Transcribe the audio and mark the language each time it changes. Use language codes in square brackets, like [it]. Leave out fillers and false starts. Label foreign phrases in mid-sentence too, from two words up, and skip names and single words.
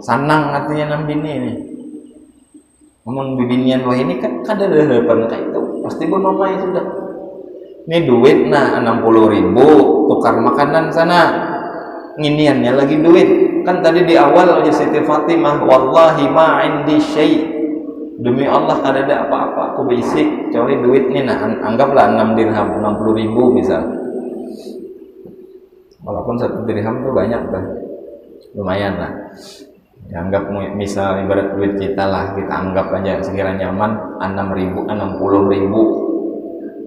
[bjn] Sanang artinya nang bini ini. Namun bibinian wah ini kan kada ada harapan kayak itu, pasti bonomai sudah. Ini duit nah 60.000 tukar makanan sana, nginiannya lagi duit. Kan tadi di awal aja Siti Fatimah, [ar] والله ما عندي شيء', [bjn] demi Allah kada ada apa-apa, aku basic kecuali duit nih nah, anggaplah 6 dirham, 60.000 misal. Walaupun 1 dirham itu banyak kan, lumayan lah. Ya, anggap misal ibarat duit kita lah, kita anggap aja sekiranya nyaman 6.000, 60.000.